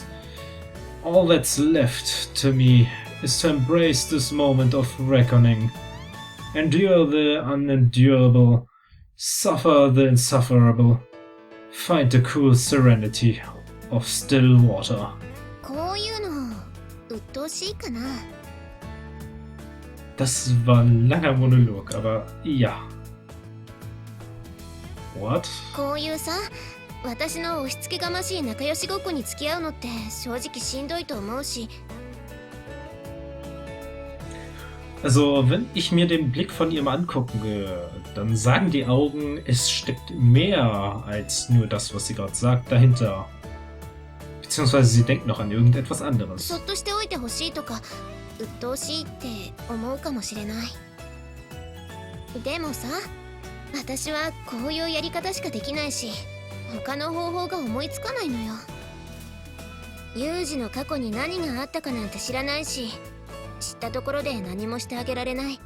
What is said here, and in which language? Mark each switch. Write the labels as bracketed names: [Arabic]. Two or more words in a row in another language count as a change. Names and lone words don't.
[English] All that's left to me is to embrace this moment of reckoning, endure the unendurable, suffer the insufferable, find the cool serenity of still water. [Japanese] こういうの鬱陶しいかな。 [German] Das war ein langer Monolog, aber ja. [English] What? [Japanese] こういうさ、私の押し付けがましい仲良しごっこに付き合うのって正直しんどいと思うし。 [German] Also, wenn ich mir den Blick von ihr mal angucke, dann sagen die Augen, es steckt mehr als nur das, was sie gerade sagt, dahinter. Beziehungsweise sie denkt noch an irgendetwas anderes. [Japanese] そっとしておいてほしいとか、鬱陶しいって思うかもしれない。でもさ、私はこういうやり方しかできないし、他の方法が思いつかないのよ。ユージの過去に何があったかなんて知らないし、知ったところで何もしてあげられない。